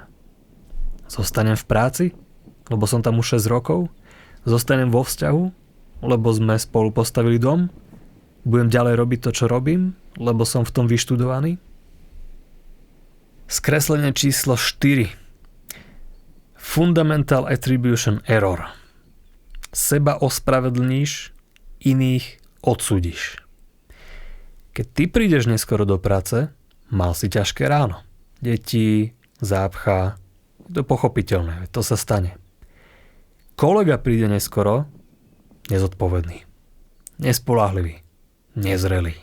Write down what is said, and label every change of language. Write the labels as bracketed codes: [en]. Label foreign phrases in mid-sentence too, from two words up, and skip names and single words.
[sk] Zostanem v práci, lebo som tam už 6 rokov? Zostanem vo vzťahu, lebo sme spolu postavili dom? Budem ďalej robiť to, čo robím, lebo som v tom vyštudovaný? Skreslenie číslo 4. [en] Fundamental attribution error. [sk] Seba ospravedlníš, iných odsúdiš. Keď ty prídeš neskoro do práce, mal si ťažké ráno. Deti, zápcha, to je pochopiteľné, to sa stane. Kolega príde neskoro, nezodpovedný, nespoľahlivý, nezrelý.